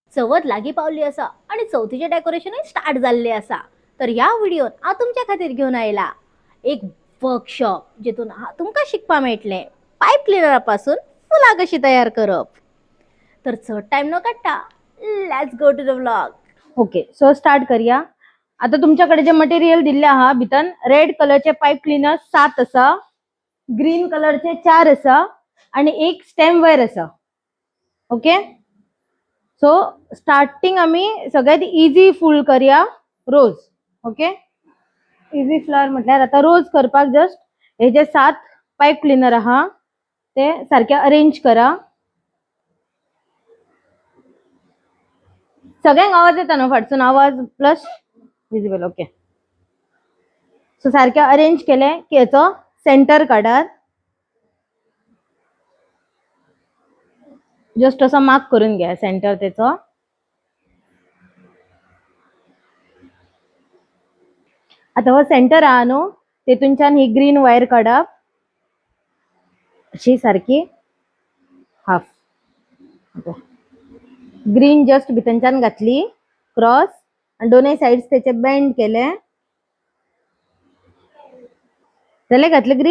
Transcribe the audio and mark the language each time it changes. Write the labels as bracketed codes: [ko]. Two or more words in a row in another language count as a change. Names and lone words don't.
[kok] चवथ लागी पावली असा आणि चवथीचे [en] decoration start [kok] झाले असा. तर या व्हिडिओत आ तुमच्या खातीर घेऊन आयला एक वर्कशॉप जितून तुमका शिकपा मेळटले [en] pipe cleaner [kok] पासून फुला कशी तयार करप. [en] तर [kok] चड टाइम न काढता [en] let's go to the vlog. okay, so start [kok] करूया. आता तुमच्याकडे जे मटेरियल दिले आहा भितन रेड कलरचे [en] pipe cleaner [kok] 7 असा, ग्रीन कलरचे 4 असा आणि एक [en] stem wire [kok] असा. [en] okay, so starting [kok] आम्ही सगळ्यात इझी फुल करूया रोज. [en] okay, easy flower [kok] म्हटल्यार आता रोज करपाक जस्ट हे जे 7 [en] pipe cleaner [kok] आहा ते सारखे अरेंज करा. सगळ्यांक आवाज येता ना फाटसून? आवाज [en] plus visible. okay, so [kok] सारखे अरेंज केले की याचो सेंटर काढात. [mr] जस्ट असं मार्क करून घ्या सेंटर त्याचं. [kok] आता हो सेंटर आहा न्हू, तेतूनच्यान ही [en] green wire [kok] काढप अशी सारखी हाफ. ग्रीन जस्ट भितरच्यान घातली क्रॉस आणि दोनही साइड्स त्याचे बेंड केले जाले घातले ग्रीन.